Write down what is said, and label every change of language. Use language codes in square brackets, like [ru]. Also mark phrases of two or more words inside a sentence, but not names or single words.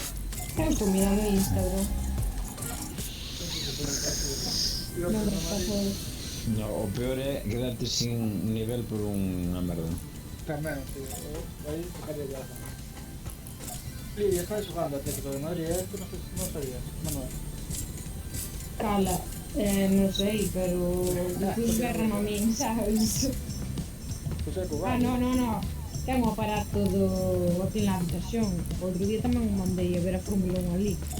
[gl] Eu estou mirando Instagram. [es] Y [gl] Non me está por... No, o peor é quedarte sin nivel por unha merda. [es] También, tío. Ahí tocaría ya. Lidia, ¿estás jugando Atlético de Madrid? Esto no sabías, Manuel. [gl] Cala. Non sei, pero... Despois berran a min, sabes? José Ah, [es] Cubano. [gl] no. Ten o aparato do... aquí na habitación. Outro día tamén o mandei a ver a Fórmula 1 ali.